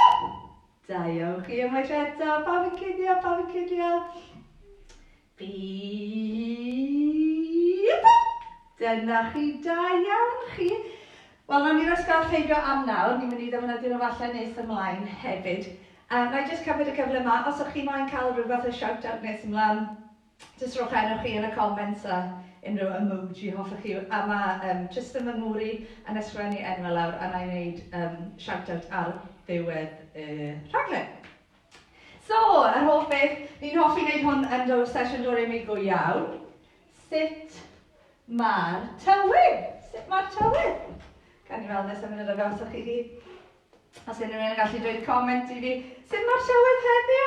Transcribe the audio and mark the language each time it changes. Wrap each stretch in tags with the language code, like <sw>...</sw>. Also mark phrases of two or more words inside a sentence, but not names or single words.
<cy>Da iawn chi unwaith eto, pawb yn cuddio, pawb yn cuddio. Pipo! Dyna chi, da iawn chi. Wel, nawn ni roi sgarf heibio am nawr. Ni'n mynd i ddefnyddio nhw falle nes ymlaen hefyd. Na i jyst cymryd y cyfle yma, os o'ch chi moyn cael rhywbeth o shout-out nes ymlaen, jyst rhowch enw chi yn y comments a unrhyw emoji hoffech chi. A mae Tristan fy ngwri yn ysgrifennu enw lawr a na i wneud shout-out ar ddiwedd y rhaglen. So, yr hoff beth, ni'n hoffi wneud hwn yn sesiwn dod i mi go iawn. Sut mae'r tywydd? Sut mae'r tywydd? Gan i weld nes am munud o gael chi chi. Os unrhyw un yn gallu dweud comment i fi, sut mae'r tywydd heddiw?</cy>